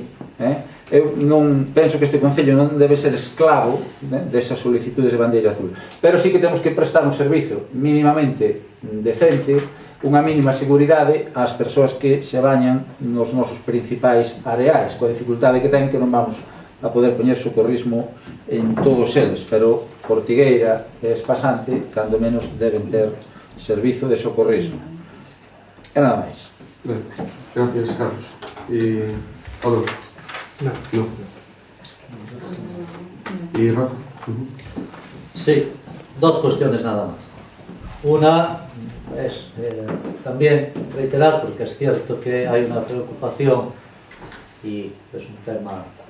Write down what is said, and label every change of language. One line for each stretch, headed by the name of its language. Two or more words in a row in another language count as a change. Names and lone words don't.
Galician: Eu non penso que este Concello non debe ser esclavo desas solicitudes de bandeira azul, pero sí que temos que prestar un servizo mínimamente decente, unha mínima seguridade ás persoas que se bañan nos nosos principais areais, coa dificultade que ten que non vamos a poder poñer socorrismo en todos eles, pero Ortigueira e Espasante, cando menos, deben ter servizo de socorrismo. E nada máis.
Spanish: Gracias, Carlos. Adolfo. No. ¿Y Rafa? Sí, dos cuestiones nada más. Una es también reiterar, porque es cierto que hay una preocupación y es un tema que